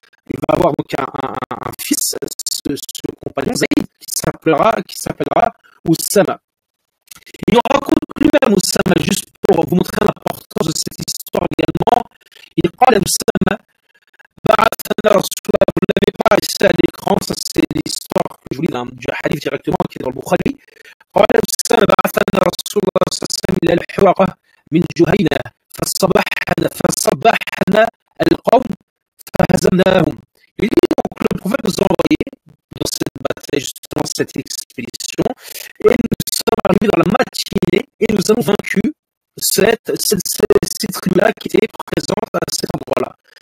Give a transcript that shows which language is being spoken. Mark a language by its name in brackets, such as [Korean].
[French] Il va avoir donc un fils, ce compagnon Zayd, qui s'appellera Oussama. Il nous raconte lui-même Oussama, juste pour vous montrer l'importance de cette histoire également. Il parle d'Oussama, vous ne l'avez pas ici à l'écran, ça c'est l'histoire que je vous lis du hadith directement qui est dans le Bukhari. [Arabic] قال أسامة بعثنا رسول الله صلى الله عليه وسلم إلى الحوقة من جهينة فصبحنا القوم فهزمناهم. [French] Il dit donc le prophète nous a envoyé dans cette bataille, justement cette expédition, et nous sommes arrivés dans la matinée et nous avons vaincu ces tribus-là qui étaient présentes à cet endroit-là.